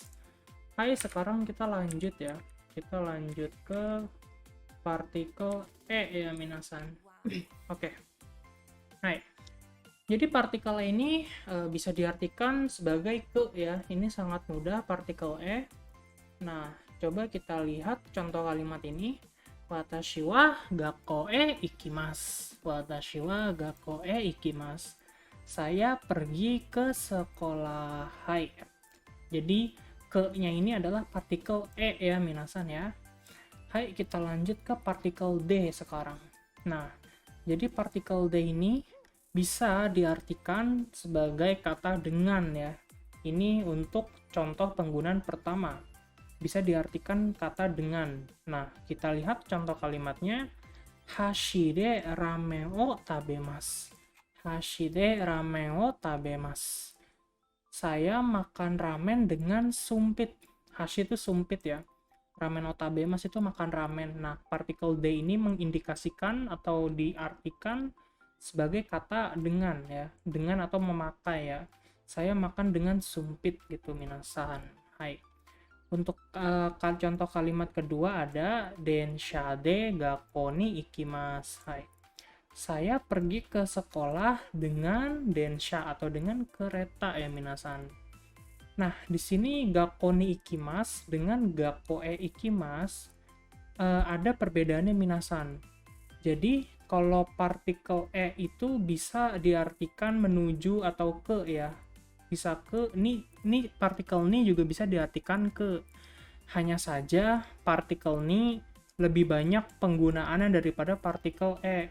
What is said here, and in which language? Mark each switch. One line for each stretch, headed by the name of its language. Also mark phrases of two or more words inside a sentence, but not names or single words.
Indonesian: Hai, sekarang kita lanjut ya. Kita lanjut ke partikel E ya, minasan. Oke. Hai. Jadi partikel E ini bisa diartikan sebagai ke ya. Ini sangat mudah partikel E. Nah, coba kita lihat contoh kalimat ini.
Japanese: 私は学校へ行きます. 私は学校へ行きます.
Indonesian: Saya pergi ke sekolah. Hai. Jadi, ke-nya ini adalah partikel E ya, minasan ya. Hai, kita lanjut ke partikel D sekarang. Nah, jadi partikel D ini bisa diartikan sebagai kata dengan ya. Ini untuk contoh penggunaan pertama. Bisa diartikan kata dengan. Nah, kita lihat contoh kalimatnya.
Japanese: 箸でラーメンを食べます。箸でラーメンを食べます.
Indonesian: Saya makan ramen dengan sumpit. Hashi itu sumpit ya.
Japanese: ラーメンを食べます
Indonesian: itu makan ramen. Nah, partikel D ini mengindikasikan atau diartikan sebagai kata dengan ya. Dengan atau memakai ya. Saya makan dengan sumpit gitu, minasan. Hai. Untuk contoh kalimat kedua ada
Japanese: 電車で学校に行きます.
Indonesian: Hai. Saya pergi ke sekolah dengan densha atau dengan kereta ya, minasan. Nah, di sini
Japanese: 学校に行きます
Indonesian: dengan
Japanese: 学校へ行きます
Indonesian: ada perbedaannya, minasan. Jadi, kalau partikel E itu bisa diartikan menuju atau ke ya. Bisa ke, ini partikel ni juga bisa diartikan ke. Hanya saja partikel ni lebih banyak penggunaannya daripada partikel E.